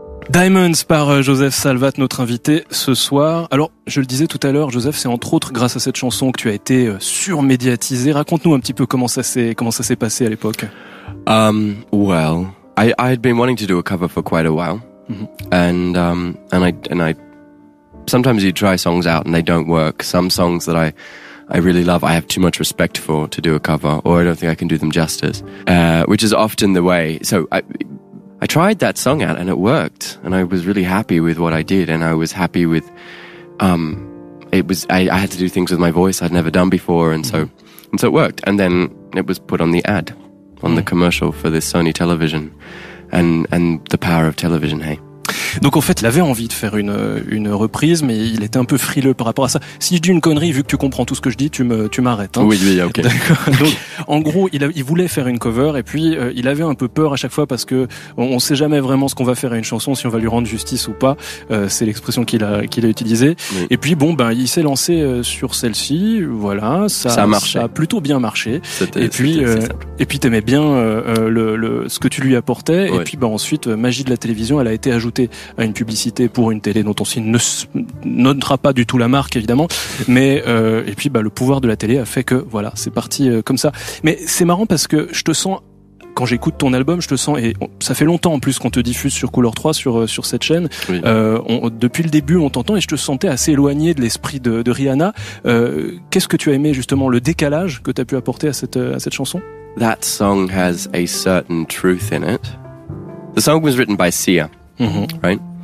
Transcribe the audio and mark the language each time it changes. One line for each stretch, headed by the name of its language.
French: Diamonds par Joseph Salvat, notre invité ce soir. Alors, je le disais tout à l'heure, Joseph, c'est entre autres grâce à cette chanson que tu as été surmédiatisé. Raconte-nous un petit peu comment ça s'est passé à l'époque.
English: Well, I had been wanting to do a cover for quite a while, and I sometimes you try songs out and they don't work. Some songs that I really love, I have too much respect for to do a cover, or I don't think I can do them justice, which is often the way. So I tried that song out and it worked, and I was really happy with what I did, and I was happy with I had to do things with my voice I'd never done before, and so it worked. And then it was put on the ad, on the commercial for this Sony television, and the power of television, hey.
French: Donc en fait, il avait envie de faire une reprise, mais il était un peu frileux par rapport à ça. Si je dis une connerie, vu que tu comprends tout ce que je dis, tu m'arrêtes. Hein. Oui, ok. D'accord. Donc en gros, il voulait faire une cover et puis il avait un peu peur à chaque fois parce que on sait jamais vraiment ce qu'on va faire à une chanson, si on va lui rendre justice ou pas. C'est l'expression qu'il a utilisée. Oui. Et puis bon, il s'est lancé sur celle-ci. Voilà, ça a marché. Ça a plutôt bien marché. Et puis t'aimais bien ce que tu lui apportais. Oui. Et puis ensuite, magie de la télévision, elle a été ajoutée à une publicité pour une télé dont on ne notera pas du tout la marque évidemment. Mais et puis le pouvoir de la télé a fait que voilà, c'est parti comme ça. Mais c'est marrant parce que je te sens. Quand j'écoute ton album, je te sens, et ça fait longtemps en plus qu'on te diffuse sur Couleur 3 sur cette chaîne. Oui. Depuis le début, on t'entend et je te sentais assez éloigné de l'esprit de Rihanna. Qu'est-ce que tu as aimé justement, le décalage que tu as pu apporter à cette chanson?
English: That song has a certain truth in it. The song was written by Sia, right?